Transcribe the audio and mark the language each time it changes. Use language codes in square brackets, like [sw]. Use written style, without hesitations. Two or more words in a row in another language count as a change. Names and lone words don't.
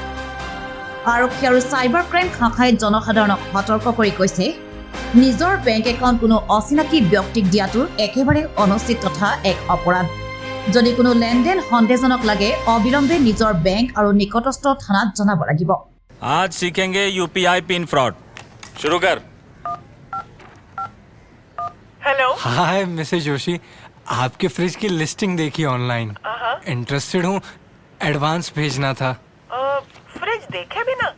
[as] আৰক্ষী আৰু চাইবাৰ ক্ৰাইম শাখাই জনসাধাৰণক সতৰ্ক কৰি কৈছে, নিজৰ বেংক একাউণ্ট কোনো অচিনাকি ব্যক্তিক দিয়াটো একেবাৰে অনুচিত তথা এক অপৰাধ। যদি কোনো লেনদেন সন্দেহজনক লাগে, অবিলম্বে নিজৰ বেংক আৰু নিকটস্থ থানাত জনাব লাগিব। [hi] आज सीखेंगे यूपीआई [en] PIN fraud. [hi] शुरू कर। हेलो। [en] hi Mrs [hi] जोशी, आपके फ्रिज की लिस्टिंग देखी ऑनलाइन। इंटरेस्टेड हूँ, एडवांस भेजना था। फ्रिज देखे भी ना?